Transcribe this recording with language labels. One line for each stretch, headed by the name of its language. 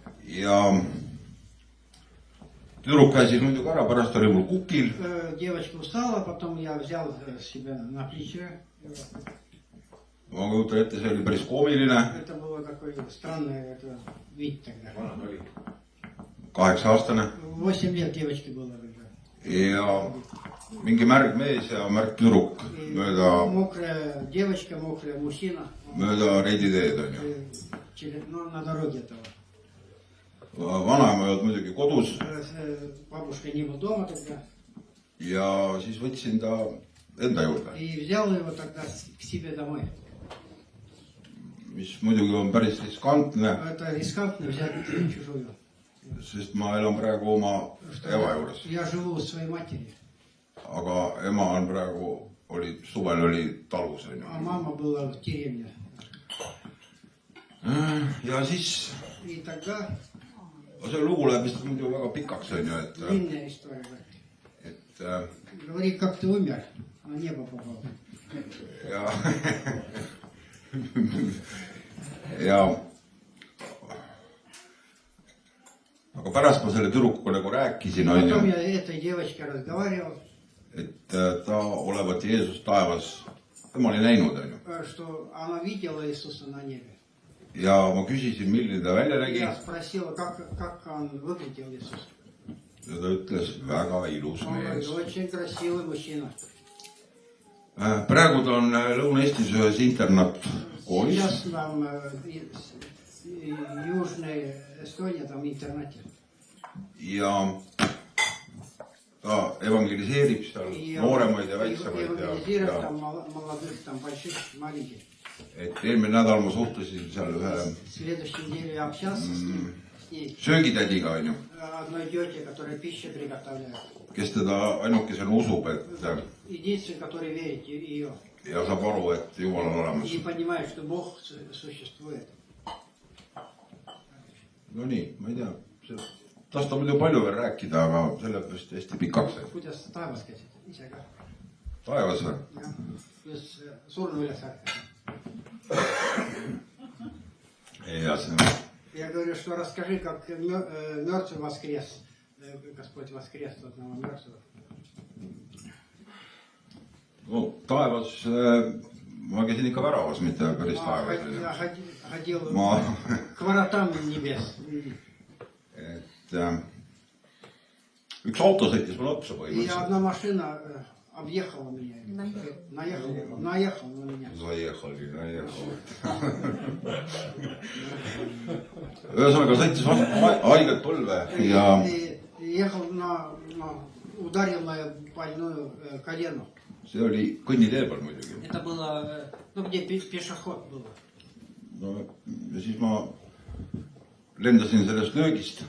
Estonian: Ja tüdruk käisis muidugi ära, pärast oli mul kukil.
Russian: Девочка устала, потом я взял себя на плечи.
Estonian: Ma kujutan ette, see oli päris koomiline.
Russian: Это было такой странный вид тогда.
Estonian: 8-aastane.
Russian: 8 лет девочке было.
Estonian: Ja mingi märg mees ja märg tüdruk
Russian: Мокрая девочка, мокрая мужчина.
Estonian: mööda reiditeed on ju.
Russian: Ну, на дороге этого.
Estonian: Vanaema ei olnud muidugi kodus
Russian: Бабушка не был дома тогда.
Estonian: ja siis võtsin ta enda juurde,
Russian: И взял его тогда к себе домой.
Estonian: mis muidugi on päris riskantne,
Russian: Это рискантно взять чужую.
Estonian: sest ma elan praegu oma ema juures.
Russian: Я живу у своей матери.
Estonian: Aga ema on praegu, suvel oli talus on ju.
Russian: А мама была в деревне.
Estonian: Ja siis,
Russian: И тогда
Estonian: see lugu läheb vist muidu väga pikaks on ju,
Russian: длинная история.
Estonian: et
Russian: Говори, как ты умер, на небо попал.
Estonian: ja ja aga pärast ma selle tüdrukuga nagu rääkisin on
Russian: Потом
Estonian: ju,
Russian: я этой девочке разговаривал,
Estonian: et ta olevat Jeesus taevas, tema oli näinud on ju.
Russian: что она видела Иисуса на небе.
Estonian: Ja ma küsisin, milline ta välja nägi
Russian: Я спросила, как он выглядел Иисус.
Estonian: ja ta ütles, väga ilus
Russian: Он говорит, очень красивый мужчина.
Estonian: Praegu ta on Lõuna-Eestis ühes internaatkoolis
Russian: Сейчас там Южная Эстония, там в интернате.
Estonian: ja ta evangeliseerib seal
Russian: И
Estonian: nooremaid ja väiksemaid
Russian: евангелизирует там молодых, там больших, маленьких.
Estonian: et eelmine nädal ma suhtlesin seal ühe
Russian: В следующей неделе я общался с ней.
Estonian: söögitädiga on ju,
Russian: Одной тете, которая пищу приготовляет.
Estonian: kes teda ainukesena usub, et
Russian: Единственный, который верит в ее.
Estonian: ja saab aru, et Jumal on olemas.
Russian: И понимает, что Бог существует.
Estonian: No nii, ma ei tea, tast on muidu palju veel rääkida, aga see läheb vist hästi pikaks. Kuidas taevas käisid ise ka? Taevas või? Jah, kuidas surnu üles ärkada. Ja see
Russian: Я говорю, что расскажи, как мертвый воскрес. Господь воскрес одного мертвого.
Estonian: no, taevas, ma käisin ikka väravas, mitte päris taevas.
Russian: Я ходил
Estonian: Ma,
Russian: к воротам небес.
Estonian: et üks auto sõitis mulle otsa
Russian: И
Estonian: põhimõtteliselt.
Russian: одна машина объехала меня. Наехала на меня. Заехali.
Estonian: Ühesõnaga sõitis haiget põlve ja
Russian: И ехал ударил мою больную колену.
Estonian: see oli kõnnitee peal muidugi.
Russian: Это было, где пешеход был.
Estonian: No, ja siis ma lendasin sellest löögist.